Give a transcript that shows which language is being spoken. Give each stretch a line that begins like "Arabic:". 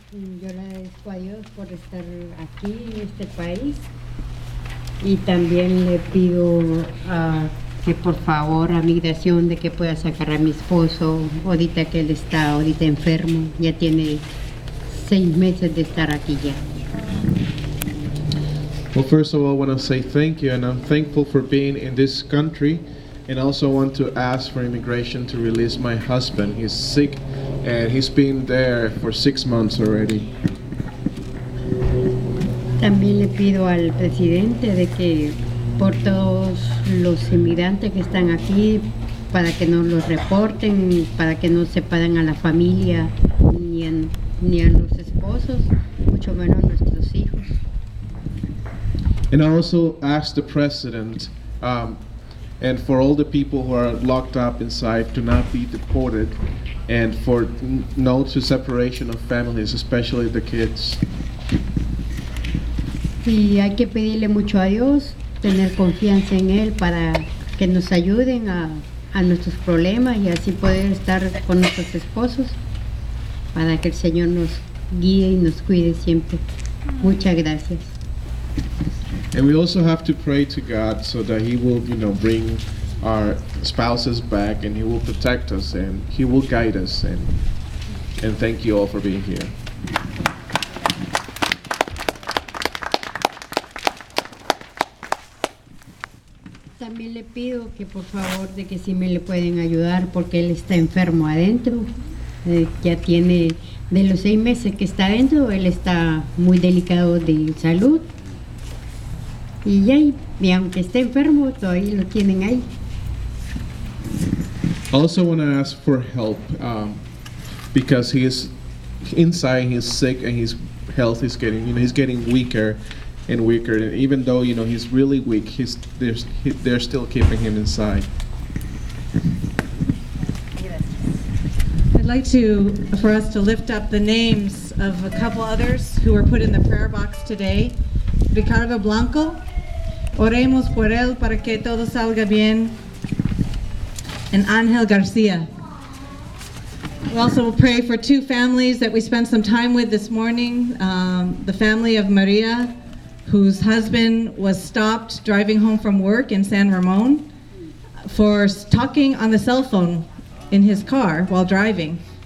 Spanish: Yo le agradezco a Dios por estar aquí en este país y también le pido que por favor a migración de que pueda sacar a mi esposo ahorita que él está ahorita enfermo, ya tiene 6 meses de estar aquí ya.
English: Well, first of all, I want to say thank you, and I'm thankful for being in this country, and also want to ask for immigration to release my husband. He's sick, and he's been there for 6 months already.
Spanish: También le pido al presidente de que por todos los inmigrantes que están aquí, para que nos los reporten, para que no separen a la familia ni a los esposos, mucho menos a nuestros hijos.
English: And I also asked the president, and for all the people who are locked up inside to not be deported, and for no to separation of families, especially the kids.
Spanish: Y hay que pedirle mucho a Dios, tener confianza en Él para que nos ayuden a nuestros problemas y así poder estar con nuestros esposos, para que el Señor nos guíe y nos cuide siempre. Muchas gracias.
English: And we also have to pray to God so that He will, bring our spouses back, and He will protect us, and He will guide us. And thank you all for being here.
Spanish: También le pido que por favor de que si me le pueden ayudar porque él está enfermo adentro. Ya tiene, de los 6 meses que está adentro, él está muy delicado de salud. Y aunque esté enfermo, todavía lo tienen ahí.
English: I also want to ask for help because he is inside, he's sick, and his health is getting, he's getting weaker and weaker. And even though, he's really weak, they're still keeping him inside. I'd like for us to lift up the names of a couple others who were put in the prayer box today.
Spanish: Ricardo Blanco, oremos por él para que todo salga bien.
English: And Ángel Garcia. We also will pray for 2 families that we spent some time with this morning. The family of Maria, whose husband was stopped driving home from work in San Ramon for talking on the cell phone in his car while driving.